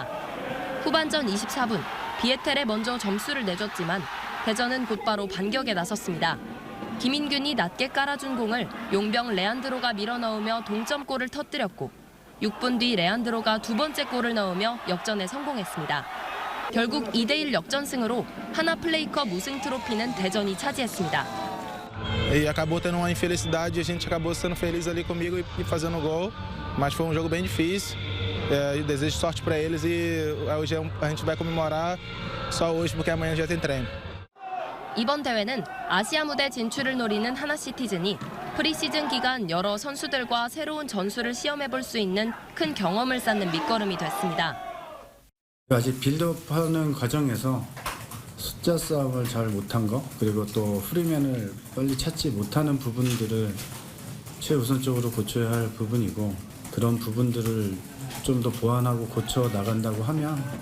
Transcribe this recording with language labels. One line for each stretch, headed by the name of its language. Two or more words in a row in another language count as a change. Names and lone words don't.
Korean: 후반전 24분 비에텔에 먼저 점수를 내줬지만 대전은 곧바로 반격에 나섰습니다. 김인균이 낮게 깔아준 공을 용병 레안드로가 밀어넣으며 동점골을 터뜨렸고 6분 뒤 레안드로가 두 번째 골을 넣으며 역전에 성공했습니다. 결국 2대1 역전승으로 하나 플레이컵 우승 트로피는 대전이 차지했습니다.
Portuguese: E acabou tendo uma infelicidade, a gente acabou sendo feliz ali comigo e fazendo gol, mas foi um jogo bem difícil. Desejo sorte para eles e hoje a gente vai comemorar só hoje porque amanhã já tem treino.
Korean: 이번 대회는 아시아 무대 진출을 노리는 하나시티즌이 프리시즌 기간 여러 선수들과 새로운 전술을 시험해볼 수 있는 큰 경험을 쌓는 밑거름이 됐습니다. 아직 빌드업하는 과정에서 숫자 싸움을 잘 못한 거 그리고 또 프리맨을 빨리 찾지 못하는 부분들을 최우선적으로 고쳐야 할 부분이고 그런 부분들을 좀 더 보완하고 고쳐 나간다고 하면